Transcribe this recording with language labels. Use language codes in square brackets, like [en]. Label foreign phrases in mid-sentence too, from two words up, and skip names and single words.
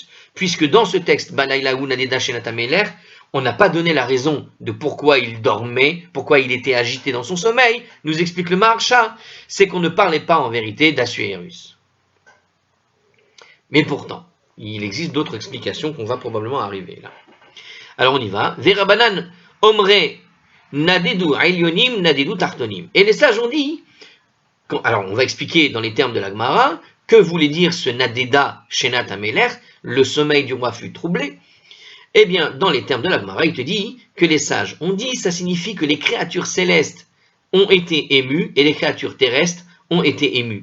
[fr] Puisque dans ce texte, [he] בלילה ההוא נדדה שנת המלך, [fr] on n'a pas donné la raison de pourquoi il dormait, pourquoi il était agité dans son sommeil, nous explique le Maharsha, c'est qu'on ne parlait pas en vérité d'Assuérus. Mais pourtant, il existe d'autres explications qu'on va probablement arriver là. Alors on y va. [arc] ורבנן אמרי נדדו עליונים נדדו תחתונים. [fr] Et les sages ont dit, alors on va expliquer dans les termes de la Gemara, que voulait dire ce [he] נדדה שנת המלך, [fr] le sommeil du roi fut troublé. Eh bien, dans les termes de la Gemara, il te dit que les sages ont dit, ça signifie que les créatures célestes ont été émues et les créatures terrestres ont été émues.